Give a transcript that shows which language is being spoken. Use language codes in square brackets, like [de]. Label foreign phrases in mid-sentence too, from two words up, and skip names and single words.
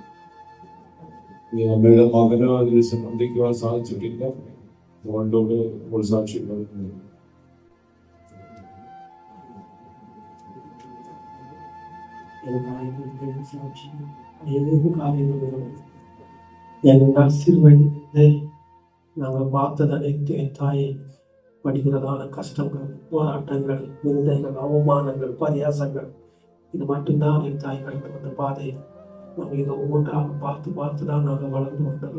[ml] അമ്മയുടെ മകനോ അതിൽ സംബന്ധിക്കുവാൻ സാധിച്ചിട്ടില്ല. അതുകൊണ്ടോട് ഇപ്പോൾ സാക്ഷ്യം പറയുന്നു. സാക്ഷി ഏതൊരു കാര്യങ്ങളും [ta] எங்கள் சிறுவயதிலிருந்தே நாங்கள் பார்த்தது அனைத்து என் தாயை படுகிறதான கஷ்டங்கள், போராட்டங்கள், நிந்தைகள், அவமானங்கள், பரியாசங்கள், இது மட்டும்தான் என் தாய் கடந்து வந்த பாதை. நாங்கள் இதை ஒவ்வொன்றாக பார்த்து பார்த்து தான் நாங்கள் வளர்ந்து வந்தது.